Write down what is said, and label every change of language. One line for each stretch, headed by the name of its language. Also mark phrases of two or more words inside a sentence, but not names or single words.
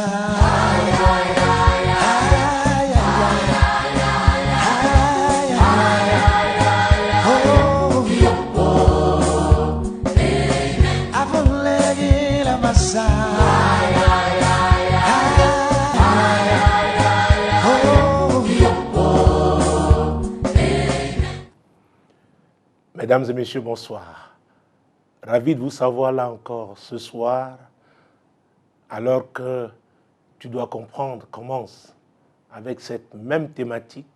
French: Ay, ay, ay, ay, ay, ay, ay, oh, oh, avulegi la massa. Ay, ay, ay, ay, oh, oh. Mesdames et messieurs, bonsoir. Ravi de vous savoir là encore ce soir, alors que tu dois comprendre, commence avec cette même thématique.